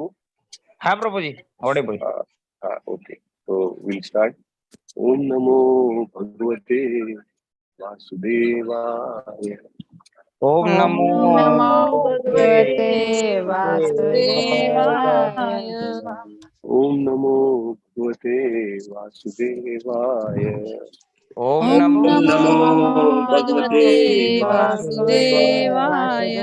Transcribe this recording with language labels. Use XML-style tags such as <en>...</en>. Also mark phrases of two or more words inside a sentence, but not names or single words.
<hi>हाँ प्रभु जी ऑडिबल हाँ ओके तो</hi> <en>will start</en> <sa>ओम नमो भगवते वासुदेवाय ઓમ નમો નમો ભગવતે વાસુદેવાય. વાસુદેવાય. ઓમ નમો ભગવતે વાસુદેવાય. ઓમ ઓમ નમો નમો ભગવતે ભગવતે વાસુદેવાય.</sa>